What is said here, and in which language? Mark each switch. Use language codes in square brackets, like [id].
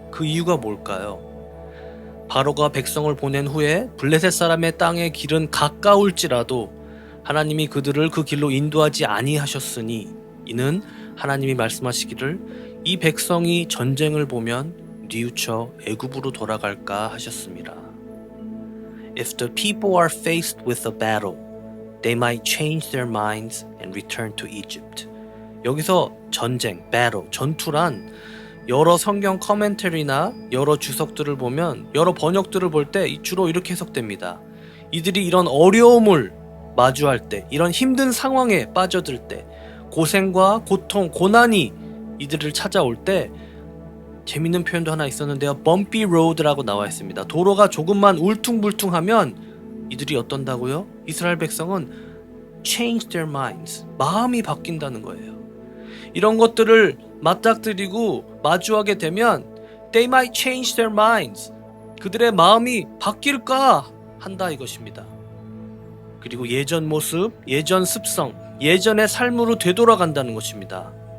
[ko] 그 이유가 뭘까요? 바로가 백성을 보낸 후에 블레셋 사람의 땅의 길은 가까울지라도 하나님이 그들을 그 길로 인도하지 아니하셨으니 이는 하나님이 말씀하시기를 이 백성이 전쟁을 보면 뉘우쳐 애굽으로 돌아갈까 하셨습니다. [en] If the people are faced with a battle, they might change their minds and return to Egypt. [ko] 여기서 전쟁, battle, 전투란 여러 성경 커멘터리나 여러 주석들을 보면 여러 번역들을 볼 때 주로 이렇게 해석됩니다. 이들이 이런 어려움을 마주할 때, 이런 힘든 상황에 빠져들 때, 고생과 고통, 고난이 이들을 찾아올 때 재밌는 표현도 하나 있었는데요. [en] bumpy road [ko] 라고 나와 있습니다. 도로가 조금만 울퉁불퉁하면 이들이 어떤다고요? 이스라엘 백성은 [en] change their minds. [ko] 마음이 바뀐다는 거예요. 이런 것들을 맞닥뜨리고 마주하게 되면 [en] they might change their minds. [ko] 그들의 마음이 바뀔까 한다 이것입니다. 그리고 예전 모습, 예전 습성, 예전의 삶으로 되돌아간다는 것입니다.